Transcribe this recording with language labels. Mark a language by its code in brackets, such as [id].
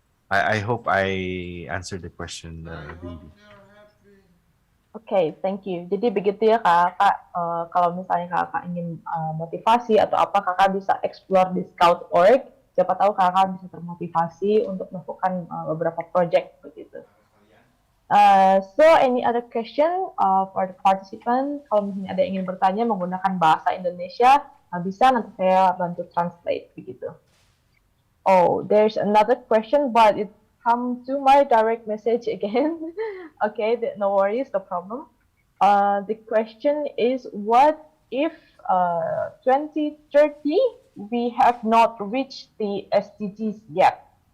[en] I hope I answered the question, Vivi. Oke, thank you. [id] Jadi begitu ya kakak, kalau misalnya kakak ingin motivasi atau apa, kakak bisa explore di Scout.org. Siapa tahu kakak bisa termotivasi untuk melakukan beberapa project begitu. [en] So any other question for the participant? [id] Kalau misalnya ada yang ingin bertanya menggunakan bahasa Indonesia, bisa nanti saya bantu translate begitu. [en] Oh, there's another question, but it come to my direct message again. Okay, no worries, no problem. The question is, what if 2030 we have not reached the SDGs yet?